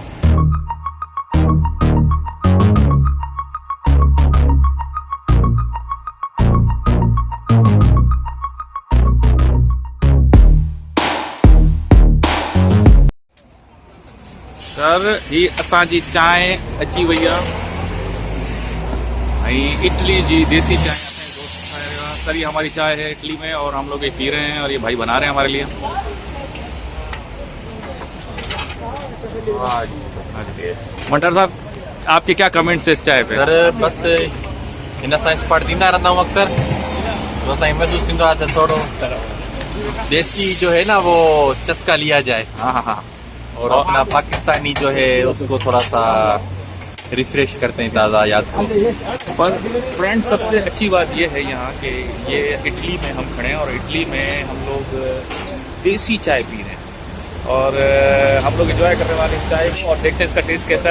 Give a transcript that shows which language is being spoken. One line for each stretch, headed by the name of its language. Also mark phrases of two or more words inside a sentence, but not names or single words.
Sindhi: सर ही असांजी चाय अची वही आहे, इटली जी देसी चाय असांजे दोस्त ठाहे रहियो आहे।
Hindi: सर ये हमारी चाय है इटली में और हम लोग ये पी रहे हैं, और ये भाई बना रहे हैं हमारे लिए। मंठार साहब आपके क्या कमेंट्स है इस चाय पे?
Sindhi: सर बस इन असां स्पॉट ॾींदा रहंदा आहियूं अक्सर, तो असांखे महसूस थींदो आहे त थोरो देसी जो है ना
Hindi: वो चस्का लिया जाए। हाँ। और अपना पाकिस्तानी जो है उसको थोड़ा सा रिफ्रेश करते हैं ताज़ा याद को। पर फ्रेंड सबसे अच्छी बात ये है यहाँ कि ये इटली में हम खड़े हैं और इटली में हम लोग देसी चाय पी रहे हैं, और हम लोग एंजॉय करने वाले इस चाय को, और देखते हैं इसका टेस्ट कैसा है।